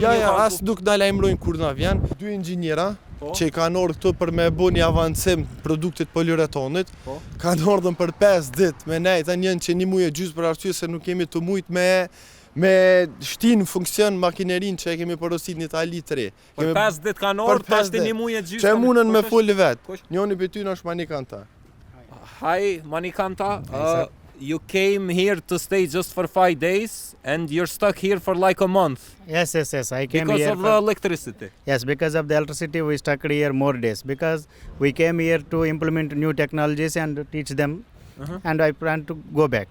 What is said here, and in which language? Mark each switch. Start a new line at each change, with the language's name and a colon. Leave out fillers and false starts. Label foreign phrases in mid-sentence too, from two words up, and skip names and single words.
Albanian: Ja, as nuk na lajmërojnë kur na vjen. 2 inxhiniera që i kanë ardhur këtu për me bu një avancim produktit poliuretanit, kanë ardhur për 5 ditë me ne, tani janë që një muaj e gjysmë për arsye se nuk kemi të mujt me shtin funksion makinerin që e kemi porosit në Itali 3. Për 5 ditë kanë ardhur, tash një muaj e gjysmë. Që munën me fol vet. Njëri prej tyre është Manikanta.
English: Hi Manikanta. You came here to stay just for 5 days and you're stuck here for like a month. Yes. I came because here of the electricity. Yes, because of the electricity we stuck here more days because we came here to implement new technologies and teach them. And I plan to go back.